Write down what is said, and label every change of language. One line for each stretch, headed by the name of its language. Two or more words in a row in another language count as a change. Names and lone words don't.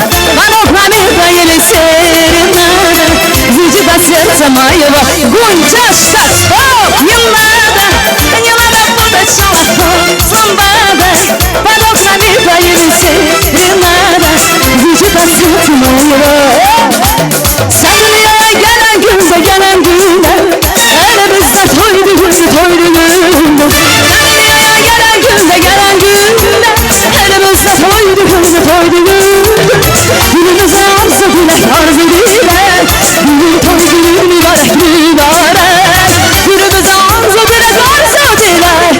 Russian: под окнами твоими серенада Звучит от сердца моего Гунчашка, стоп, не надо путать шалохо Самбадой, под окнами твоими серенада Звучит от сердца моего
Azerbaijani: Sen gelen günde Elimizde toydu günde Gelen günde elimizde toydu günde Günümüze arzu dilek Günün toy günün mübarek Günümüze arzu dilek